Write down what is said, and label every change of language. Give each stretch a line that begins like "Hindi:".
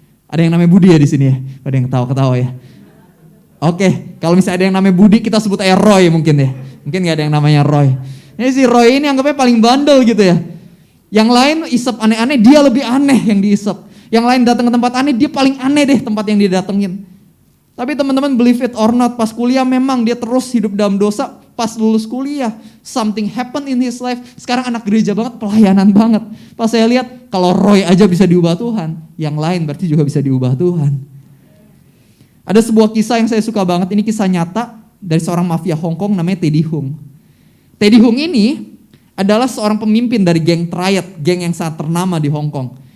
Indonesian: Ada yang namanya Budi ya di sini ya? Ada yang ketawa-ketawa ya? Oke, kalau misalnya ada yang namanya Budi, kita sebut aja Roy mungkin ya. Mungkin gak ada yang namanya Roy. Ini si Roy ini anggapnya paling bandel gitu ya. Yang lain isep aneh-aneh, dia lebih aneh yang diisep. Yang lain datang ke tempat aneh, dia paling aneh deh tempat yang dia datengin. Tapi teman-teman,
English: believe it or not,
Indonesian: pas kuliah memang dia terus hidup dalam dosa. Pas lulus kuliah,
English: something happen in his life.
Indonesian: Sekarang anak gereja banget, pelayanan banget. Pas saya lihat, kalau Roy aja bisa diubah Tuhan, yang lain berarti juga bisa diubah Tuhan. Ada sebuah kisah yang saya suka banget, ini kisah nyata dari seorang mafia Hong Kong namanya Teddy Hung. Teddy Hung ini adalah seorang pemimpin dari geng Triad, geng yang sangat ternama di Hong Kong.